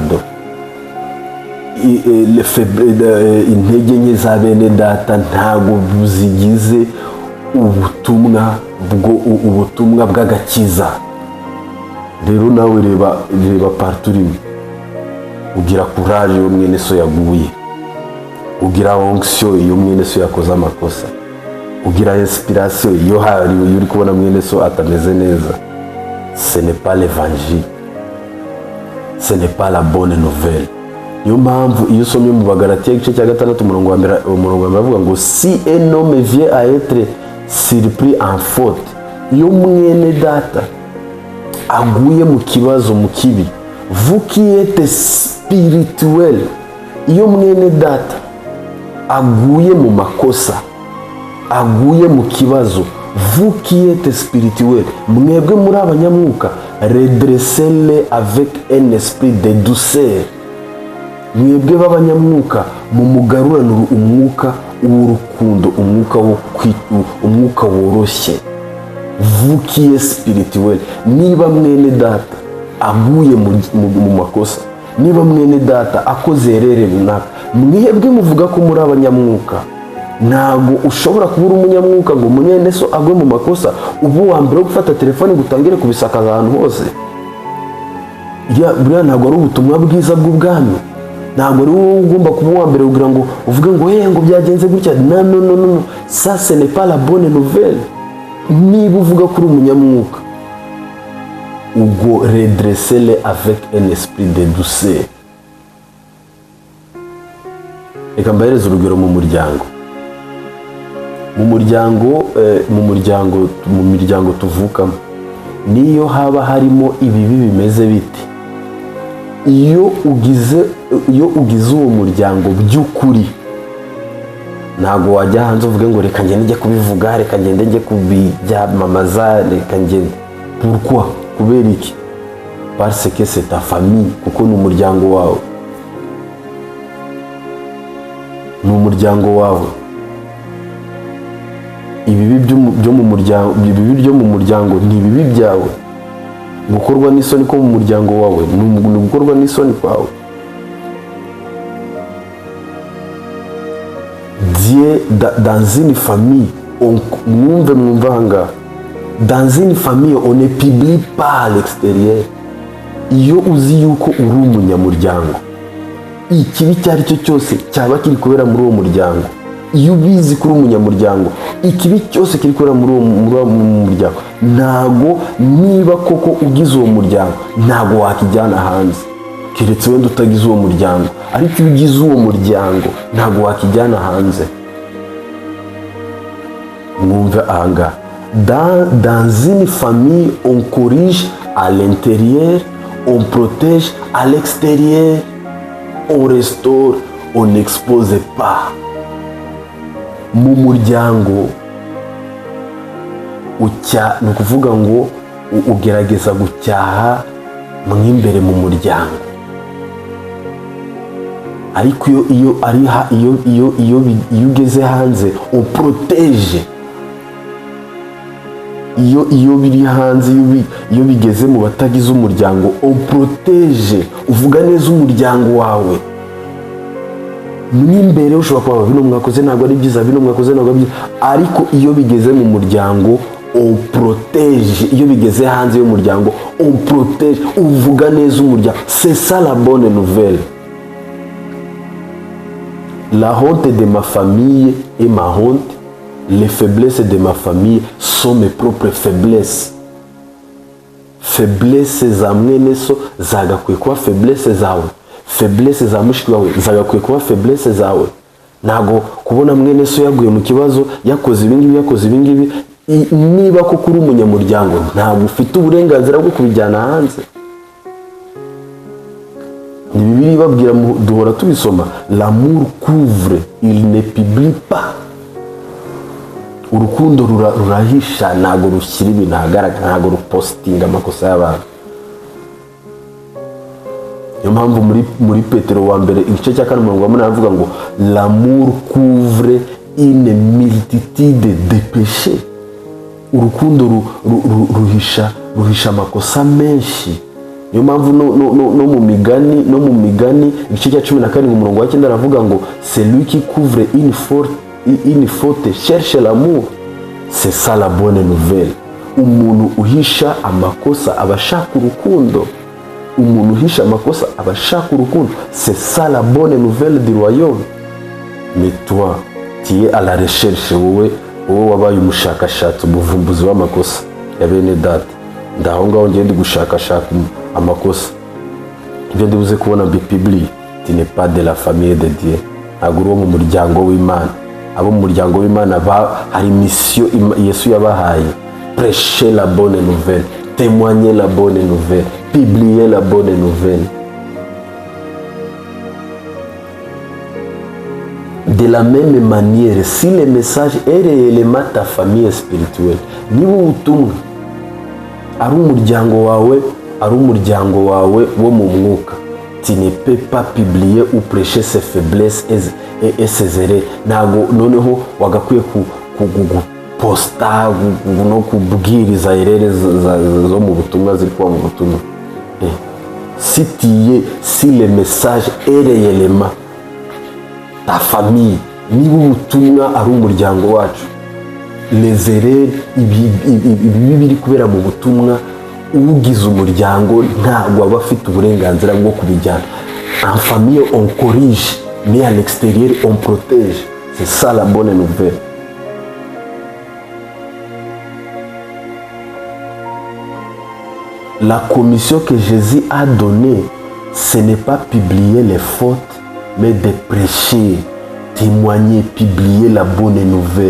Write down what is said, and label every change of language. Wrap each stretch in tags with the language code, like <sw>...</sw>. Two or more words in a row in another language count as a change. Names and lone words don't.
<rw>Intege nke za bene data ntabwo buzigize ubutumwa bw'agakiza. Rero nawe reba partout urimo, ugira courage iyo mwene so yaguye, ugira onction iyo mwene so yakoze amakosa, ugira inspiration iyo uri kubona mwene so atameze neza.</rw> <fr>Ce n'est pas l'évangile, ce n'est pas la bonne nouvelle.</fr> <rw>Niyo mpamvu iyo usomye mu Bagalatiya igice cya 6 umurongo wa mbere avuga ngo</rw> <fr>si un homme vient à être surpris en faute,</fr> <rw>iyo mwene data aguye mu kibazo, mu kibi,</rw> <fr>vous qui êtes spirituel,</fr> <rw>iyo mwene data aguye mu makosa, aguye mu kibazo,</rw> <fr>vous qui êtes spirituel,</fr> <rw>mwebwe muri abanyamwuka,</rw> <fr>redressez-le avec un esprit de douceur.</fr> <rw>Mwebwe b'abanyamwuka mumugaruranira umwuka w'urukundo, umwuka woroshye.</rw> <fr>Vous qui êtes spirituel,</fr> <rw>niba mwene data aguye mu makosa, niba mwene data akoze erere runaka, mwebwe muvuga ko muri abanyamwuka, ntago ushobora kubura umunyamwuka ngo mwene so agwe mu makosa ubu wa mbere wo gufata telefone gutangire kubisakaza ahantu hose. Buriya ntabwo ari ubutumwa bwiza bw'ubwami, ntabwo ari wowe ugomba kuba uwa mbere kugira ngo uvuge ngo ngo byagenze gutya.</rw> <fr>No, ça ce n'est pas la bonne nouvelle.</fr> <rw>Niba uvuga kuri umunyamwuka, ubwo</rw> <fr>redressez-le avec un esprit de douceur.</fr> <rw>Reka mbahereze urugero mu muryango. Mu miryango tuvukamo, niyo haba harimo ibibi bimeze biti, iyo ugize uwo muryango by'ukuri, ntago wajya hanze uvuge ngo reka ngende njye kubivuga, reka ngende njye kubyamamaza, reka ngende. Pourquoi? Kubera iki?</rw> <fr>Parce que c'est ta famille,</fr> <rw>kuko ni umuryango wawe, ni umuryango wawe. Ibibi byo mu muryango ni ibibi byawe. Gukorwa n'isoni ko mu muryango wawe ni gukorwa n'isoni kwawe.</rw> <fr>Dieu dans une famille,</fr> <rw>mwumve hanga,</rw> <fr>dans une famille on ne publie pas à l'extérieur.</fr> <rw>Iyo uzi yuko uri umunyamuryango, ikibi cyari cyo cyose cyaba kiri kubera muri uwo muryango, iyo ubizi kuri umunyamuryango, ikibi cyose kiri kubera muri uwo muryango, ntago niba koko ugize uwo muryango ntago wakijyana hanze, keretse wenda utagize uwo muryango. Ariko iyo ugize uwo muryango ntago wakijyana hanze. Mwumve ahanga,</rw> <fr>dans une famille on corrige à l'intérieur, on protège à l'extérieur, on restaure, on n'expose pas.</fr> <rw>Mu muryango ni ukuvuga ngo ugerageza gucyaha mw'imbere mu muryango, ariko iyo ugeze hanze</rw> <fr>on protège.</fr> <rw>Iyo biri hanze, iyo bigeze mu batagize umuryango</rw> <fr>on protège,</fr> <rw>uvuga neza umuryango wawe. N'imbere ushobora kuba bino mwakoze ntabwo ari byiza, bino mwakoze ntabwo ari byiza, ariko iyo bigeze mu muryango</rw> <fr>on protège.</fr> <rw>Iyo bigeze hanze y'umuryango</rw> <fr>on protège,</fr> <rw>uvuga neza umuryango.</rw> <fr>C'est ça la bonne nouvelle. La honte de ma famille est ma honte, les faiblesses de ma famille sont mes propres faiblesses.</fr> <rw>Faiblesses za mwene so zagakwiye kuba faiblesses zawe, faiblesses za mushiki wawe zagakwiye kuba faiblesses zawe. Ntago kubona mwene so yaguye mu kibazo, yakoze ibingibi, niba ko kuri umunyamuryango ntabwo ufite uburenganzira bwo kubijyana hanze. Ni Bibiliya ibabwira, duhora tubisoma,</rw> <fr>l'amour couvre, il ne publie pas.</fr> <rw>Urukundo rurahisha, ntago rushyira ibintu ahagaragara, ntago rupostinga amakosa y'abantu. Niyo mpamvu muri Petero wa mbere igice cya 4 avuga ngo</rw> <fr>l'amour couvre une multitude de péchés.</fr> <rw>Urukundo ruhisha amakosa menshi. Niyo mpamvu no mu migani igice cya 17 aravuga ngo</rw> <fr>celui qui couvre une faute cherche l'amour. C'est ça la bonne nouvelle.</fr> <rw>Umuntu uhisha amakosa abashaka urukundo, umuntu uhisha amakosa abashaka urukundo.</rw> <fr>C'est ça la bonne nouvelle du royaume. Mais toi tu es à la recherche,</fr> <rw>wowe wabaye umushakashatsi, umuvumbuzi w'amakosa ya bene data. Ndaho ngaho ngende gushakashaka amakosa, ibyo ndibuze kubona Bibiliya.</rw> <fr>Tu n'es pas de la famille de Dieu,</fr> <rw>ntabwo uri mu muryango w'Imana. abo mu muryango w'Imana hari mission Yesu yabahaye:</rw> <fr>prêcher la bonne nouvelle, témoigner la bonne nouvelle, publier la bonne nouvelle. De la même manière, si le message est réellement ta famille spirituelle,</fr> <rw>niba ubutumwa ari umuryango wawe wo mu mwuka,</rw> <fr>tu ne peux pas publier ou prêcher ses faiblesses et ses erreurs.</fr> <rw>Ntago noneho wagakwiye kuposta no kubwiriza erreurs zo mu butumwa ziri kuba mu butumwa.</rw> <fr>Si le message est réellement ta famille,</fr> <rw>niba ubutumwa ari umuryango wacu,</rw> <fr>les erreurs</fr> <rw>ibi biri kubera mu butumwa, ugize umuryango ntabwo aba afite uburenganzira bwo kubijyana.</rw> <fr>En famille on corrige, mais à l'extérieur on protège. C'est ça la bonne nouvelle. La commission que Jésus a donnée, ce n'est pas publier les fautes, mais de prêcher, témoigner, publier la bonne nouvelle.</fr>